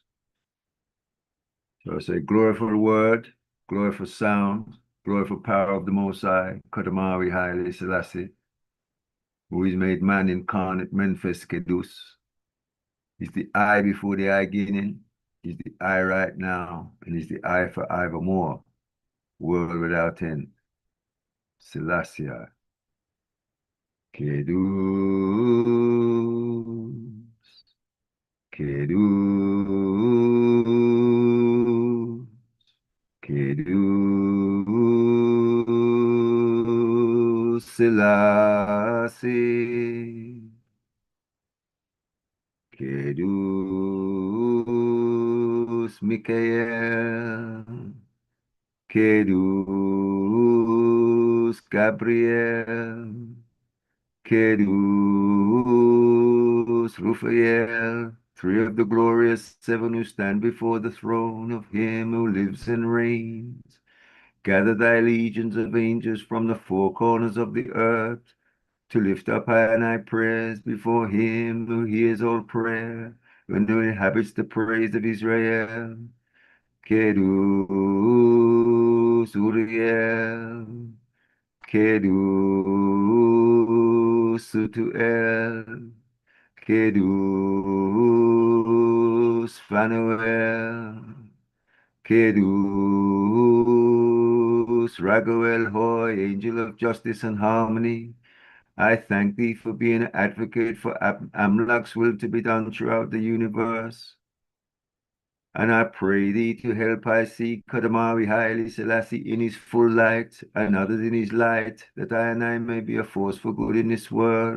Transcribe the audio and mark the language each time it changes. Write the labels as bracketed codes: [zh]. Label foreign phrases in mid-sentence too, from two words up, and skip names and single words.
[en] So I say, glory for the word, glory for sound, glory for power of the Most High, Kadamawi Haile Selassie, who is made man incarnate, [am] መንፈስ ቅዱስ. [en] He's the I before the I beginning, he's the I right now, and he's the I for evermore, world without end. Selassie. [am] ቅዱስ ቅዱስ ቅዱስ ሥላሴ. Kedus, Mikael. Kedus, Gabriel. Kedus, [en] Raphael, three of the glorious seven who stand before the throne of him who lives and reigns. Gather thy legions of angels from the four corners of the earth to lift up high and high prayers before him who hears all prayer and who inhabits the praise of Israel. [am] Kedus, Uriel. Kedus, Sutuel. Kedus, Phanuel. [en] Kedus, Raguel Hoy, angel of justice and harmony. I thank thee for being an advocate for Amlak's will to be done throughout the universe. And I pray thee to help I see Kadamawi Haile Selassie in his full light and others in his light, that I may be a force for good in this world.